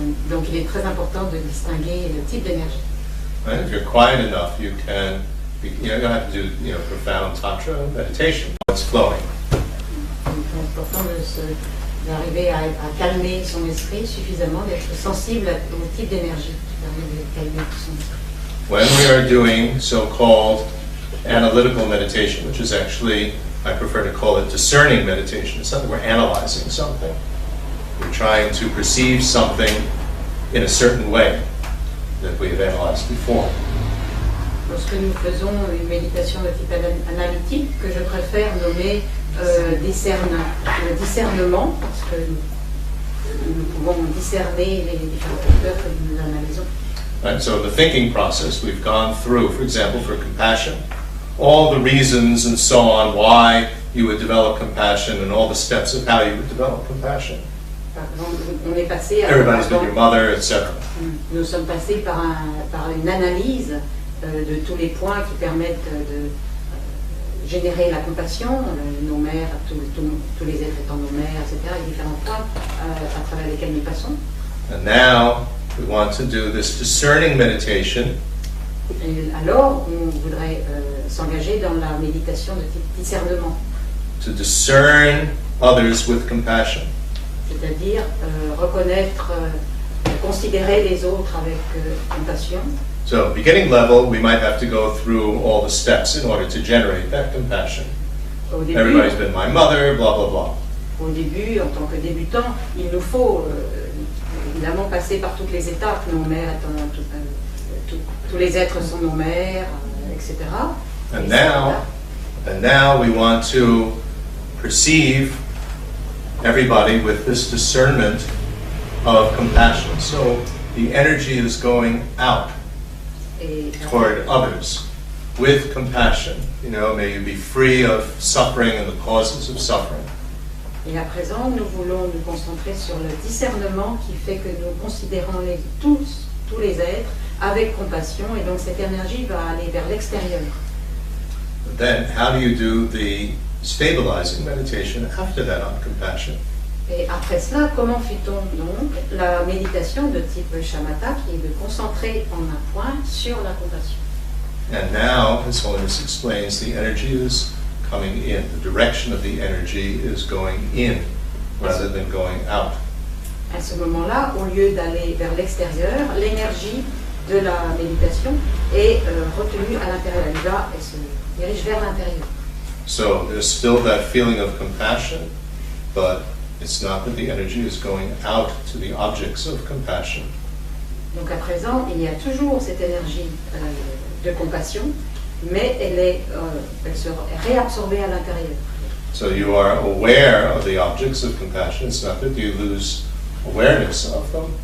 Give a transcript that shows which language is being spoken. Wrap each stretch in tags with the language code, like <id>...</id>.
<fr>Donc il est très important de distinguer le type d'énergie.</fr> <en>Right? If you're quiet enough, you don't have to do profound tantra meditation. It's flowing.</en> <fr>C'est important d'arriver à calmer son esprit suffisamment, d'être sensible au type d'énergie qui permet de calmer son esprit.</fr> <en>When we are doing so-called analytical meditation, which is actually, I prefer to call it discerning meditation. It's not that we're analyzing something. We're trying to perceive something in a certain way that we have analyzed before.</en> <fr>Lorsque nous faisons une méditation de type analytique, que je préfère nommer discernement, parce que nous pouvons discerner les différents facteurs que nous analysons.</fr> <en>Right, so the thinking process we've gone through, for example, for compassion, all the reasons and so on why you would develop compassion and all the steps of how you would develop compassion.</en> <fr>On est passé</fr> <en>Everybody's been your mother, etc.</en> <fr>Nous sommes passés par une analyse de tous les points qui permettent de générer la compassion, nos mères, tous les êtres étant nos mères, etc., les différents points à travers lesquels nous passons.</fr> <en>And now we want to do this discerning meditation</en> <fr>Et alors, on voudrait s'engager dans la méditation de type discernement,</fr> <en>to discern others with compassion.</en> <fr>c'est-à-dire reconnaître, considérer les autres avec compassion.</fr> <en>So, beginning level, we might have to go through all the steps in order to generate that compassion.</en> <fr>Au début,</fr> <en>Everybody's been my mother, blah, blah, blah.</en> <fr>au début, en tant que débutant, il nous faut évidemment passer par toutes les étapes. Nos mères étant, tous les êtres sont nos mères, etc.</fr> <en>And now we want to perceive everybody with this discernment of compassion. So the energy is going out toward others with compassion. You know, may you be free of suffering and the causes of suffering.</en> <fr>Et à présent, nous voulons nous concentrer sur le discernement qui fait que nous considérons tous les êtres avec compassion, et donc cette énergie va aller vers l'extérieur.</fr> <en>Then, how do you do the stabilizing meditation after that on compassion?</en> <fr>Et après cela, comment fait-on donc la méditation de type shamatha, qui est de concentrer en un point sur la compassion?</fr> <en>And now, His Holiness explains, the energy is coming in. The direction of the energy is going in rather than going out.</en> <fr>À ce moment-là, au lieu d'aller vers l'extérieur, l'énergie de la méditation est retenue à l'intérieur. Elle se dirige vers l'intérieur.</fr> <en>So there's still that feeling of compassion, but it's not that the energy is going out to the objects of compassion.</en> <fr>Donc à présent, il y a toujours cette énergie de compassion, mais elle sera réabsorbée à l'intérieur.</fr> <en>So you are aware of the objects of compassion. It's not that you lose awareness of them.</en>